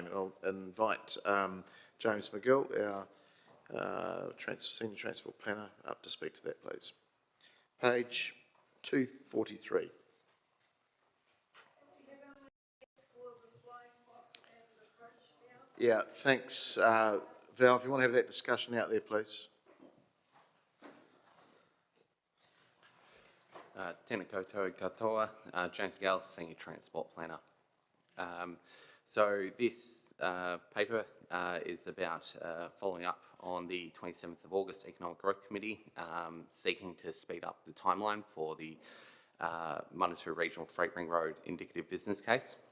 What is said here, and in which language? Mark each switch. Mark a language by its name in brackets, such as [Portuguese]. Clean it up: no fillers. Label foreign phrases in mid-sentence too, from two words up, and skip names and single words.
[English] And I'll invite James McGill, our Senior Transport Planner, up to speak to that, please. Page 243. Yeah, thanks. Val, if you want to have that discussion out there, please. [Māori] Tēnā koutou katoa, [English] James Gale, Senior Transport Planner. So this paper is about following up on the 27th of August Economic Growth Committee, seeking to speed up the timeline for the Manawatu Regional Freight Ring Road indicative business case.